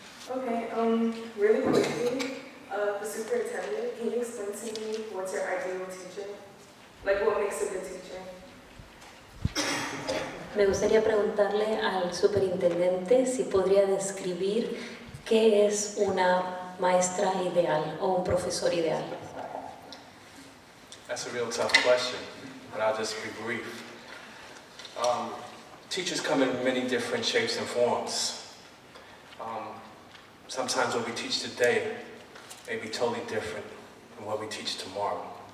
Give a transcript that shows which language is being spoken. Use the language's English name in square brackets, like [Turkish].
[English] Okay, really quickly, the superintendent, can you explain to me what's your ideal teacher? Like, what makes a good teacher? [Spanish] Me gustaría preguntarle al superintendente si podría describir qué es una maestra ideal o un profesor ideal. [English] That's a real tough question, but I'll just be brief. Teachers come in many different shapes and forms. Sometimes what we teach today may be totally different from what we teach tomorrow.